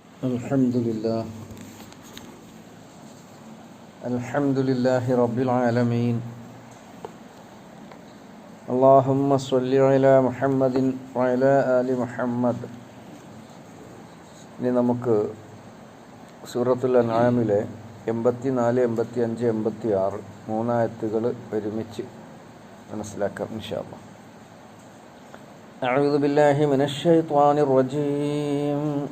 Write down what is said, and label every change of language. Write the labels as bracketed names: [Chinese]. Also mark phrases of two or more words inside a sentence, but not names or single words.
[Arabic] Alhamdulillah. الحمد لله رب العالمين. اللهم صل على محمد وعلى آل محمد. [Malayalam] ഇനി നമുക്ക് സൂറത്തുൽ അൻആമിലെ 84, 85, 86 മൂന്നായത്തുകൾ ഒരുമിച്ച് മനസ്സിലാക്കാം [Arabic] إن شاء الله. أعوذ بالله من الشيطان الرجيم.